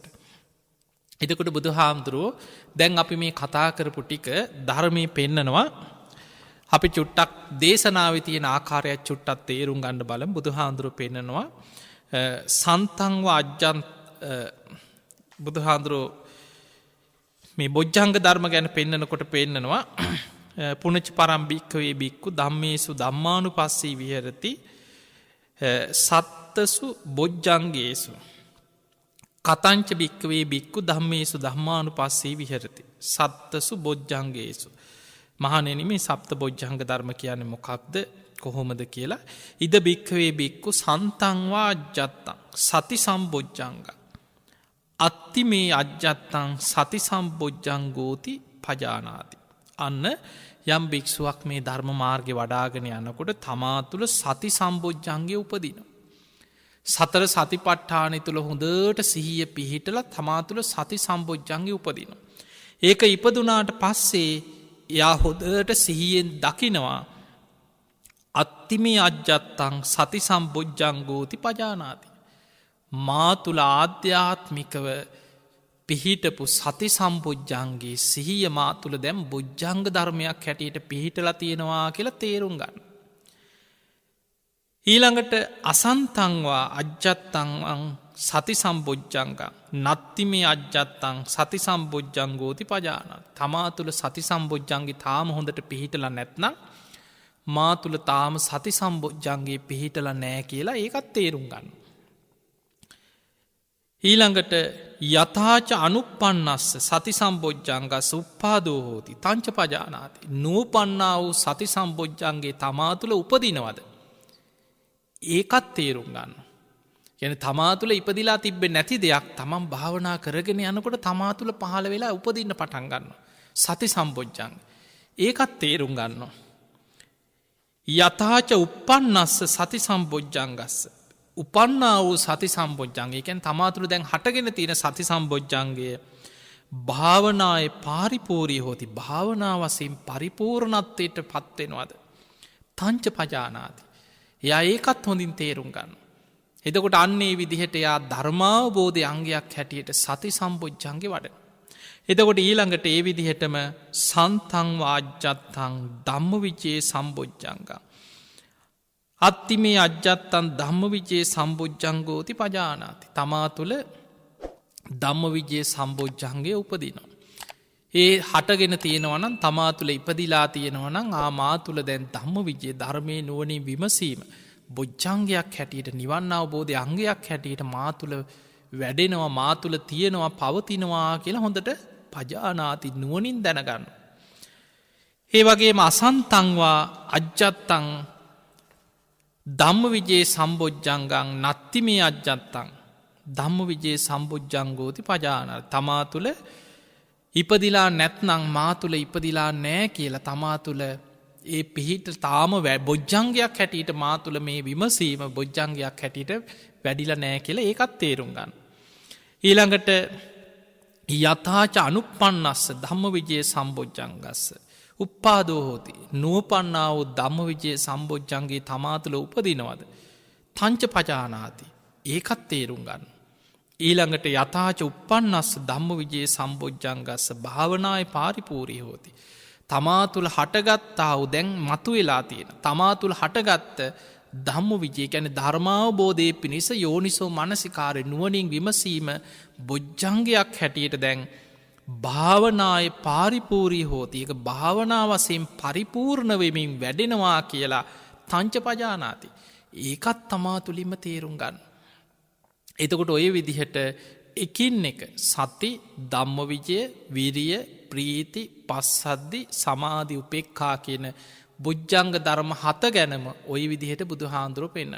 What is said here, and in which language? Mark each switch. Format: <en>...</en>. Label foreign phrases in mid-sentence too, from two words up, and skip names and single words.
<si>එතකොට බුදු හාමුදුරුවෝ දැන් අපි මේ කතා කරපු ටික ධර්මය පෙන්නනවා. අපි චුට්ටක් දේශනාව තියෙන ආකාරයක් චුට්ටත් තේරුම් ගන්න බලමු. බුදු හාමුදුරුවෝ පෙන්නනවා</si> <pi>සන්තංව අජ්ජන්</pi> <si>බුදු හාමුදුරුවෝ මේ බොජ්ජංග ධර්ම ගැන පෙන්නනකොට පෙන්නනවා</si> <pi>පුනච පරම්භික්කවේ බික්කු ධම්මේසු ධම්මානු පස්සී විහරති සත්තසු බොජ්ජංගේසු කතංච භික්කවේ බික්කු ධම්මේසු ධම්මානු පස්සී විහරති සත්තසු බොජ්ජංගේසු.</pi> <si>මහනෙන මේ සප්ත බොජ්ජංග ධර්ම කියන මොකක්ද කොහොමද කියලා.</si> <pi>ඉද භික්කවේ බික්කු සන්තංවා අජ්ජත්තං සති සම්බොජ්ජංග අත්ති මේ අජ්ජත්තං සති සම්බොජ්ජංගෝති පජානාති.</pi> <si>අන්න යම් භික්ෂුවක් මේ ධර්ම මාර්ගය වඩාගෙන යනකොට තමා තුළ සති සම්බොජ්ජංගය උපදින. සතර සතිපට්ඨානය තුළ හොඳට සිහිය පිහිටල තමා තුළ සති සම්බොජ්ජංගය උපදින. ඒක ඉපදුනාට පස්සේ යා හොදට සිහියෙන් දකිනවා</si> <pi>අත්තිමේ අජ්ජත්තං සති සම්බොජ්ජංගෝති පජානාති.</pi> <si>මා තුළ ආධ්‍යාත්මිකව පිහිටපු සති සම්බොජ්ජන්ගේ සිහිය මා තුළ දැම් බොජ්ජංග ධර්මයක් හැටියට පිහිටලා තියෙනවා කියලා තේරුම් ගන්න.</si> <pi>ඊළඟට අසන්තංවා අජ්ජත්තං සති සම්බොජ්ජංග නත්තිමේ අජ්ජත්තං සති සම්බොජ්ජංගෝති පජාන.</pi> <si>තමා තුළ සති සම්බොජ්ජන්ගේ තාම හොඳට පිහිටලා නැත්නම් මා තුළ තාම සති සම්බොජ්ජන්ගේ පිහිටලා නෑ කියලා ඒකත් තේරුම් ගන්න.</si> <pi>ඊළඟට යථාච අනුපන්නස්ස සති සම්බොජ්ජංග සුප්පාදෝ හෝති තංච පජානාති.</pi> <si>නූපන්නා වූ සති සම්බොජ්ජන්ගේ තමා තුළ උපදිනවද. ඒකත් තේරුම් ගන්න. යන තමා තුළ ඉපදිලා තිබ්බ නැති දෙයක් තමන් භාවනා කරගෙන යනකොට තමා තුළ පහළ වෙලා උපදින්න පටන් ගන්න. සති සම්බොජ්ජංග ඒකත් තේරුම් ගන්න.</si> <pi>යථාච උපන්නස්ස සති සම්බොජ්ජංගස්ස.</pi> <si>උපන්නා වූ සති සම්බොජ්ජන්ගේ එකැන් තමා තුළ දැන් හටගෙන තියෙන සති සම්බොජ්ජන්ගේ</si> <pi>භාවනාය පාරිපූරී හෝති</pi> <si>භාවනාවසයෙන් පරිපූර්ණත්වයට පත්වෙනවාද.</si> <pi>තංච පජානාති.</pi> <si>එයා ඒකත් හොඳින් තේරුම් ගන්න. එතකොට අන්නේ විදිහට එයා ධර්මාවබෝධය අංගයක් හැටියට සති සම්බොජ්ජන්ගේ වඩ. එතකොට ඊළඟට ඒ විදිහටම</si> <pi>සන්තං වාජ්ජත්තං ධම්ම විජයේ සම්බොජ්ජංග. අත්තිමේ අජ්ජත්තන් ධම්ම විජයේ සම්බොජ්ජංගෝති පජානාති.</pi> <si>තමා තුළ ධම්ම විජයේ සම්බෝජ්ජන්ගේ උපදිනවා. ඒ හටගෙන තියෙනවනම් තමා තුළ ඉපදිලා තියෙනවනම් මා තුළ දැන් ධම්ම විජයේ ධර්මය නුවනින් විමසීම බොජ්ජංගයක් හැටියට නිවන්න අවබෝධය අංගයක් හැටියට මා තුළ වැඩෙනවා මා තුළ තියෙනවා පවතිනවා කියලා හොඳට පජානාති නුවනින් දැනගන්න. ඒ වගේම</si> <pi>අසන්තංවා අජ්ජත්තං ධම්ම විජයේ සම්බෝජ්ජංගං නත්ති මේ අජ්ජත්තං ධම්ම විජයේ සම්බුද්ධංගෝති පජාන</pi> <si>තමා තුළ ඉපදිලා නැත්නං මා තුළ ඉපදිලා නෑ කියලා තමා තුළ ඒ පිහිට තාම බොජ්ජංගයක් හැටියට මා තුළ මේ විමසීම බොජ්ජංගයක් හැටියට වැඩිල නෑ කියලා ඒකත් තේරුම් ගන්න.</si> <pi>ඊළඟට යථාච අනුපන්නස්ස ධම්ම විජයේ සම්බොජ්ජංගස්ස. උප්පාදෝ හෝති</pi> <si>නූපන්නාව ධම්ම විජයේ සම්බොජ්ජන්ගේ තමා තුළ උපදිනවද.</si> <pi>තංච පජානාති</pi> <si>ඒකත් තේරුම් ගන්න.</si> <pi>ඊළඟට යථාච උපන්නස්ස ධම්ම විජයේ සම්බොජ්ජංගස්ස භාවනාය පාරිපූරී හෝති.</pi> <si>තමා තුළ හටගත්තාව දැන් මතු වෙලා තියෙන. තමා තුළ හටගත්ත ධම්ම විජය ගැන ධර්මාවබෝධය පිණිස යෝනිසෝ මනසිකාරය නුවනින් විමසීම බොජ්ජංගයක් හැටියට දැන්</si> <pi>භාවනාය පාරිපූරී හෝති.</pi> <si>එක භාවනාවසයෙන් පරිපූර්ණ වෙමින් වැඩෙනවා කියලා</si> <pi>තංච පජානාති.</pi> <si>ඒකත් තමා තුළින්ම තේරුම් ගන්න. එතකොට ඔය විදිහට එකින් එක සති ධම්ම විජය විරිය ප්‍රීති පස්සද්දි සමාධි උපෙක්ඛා කියන බොජ්ජංග ධර්ම 7 ගැනම ඔය විදිහට බුදු හාමුදුරුවෝ පෙන්නන.</si>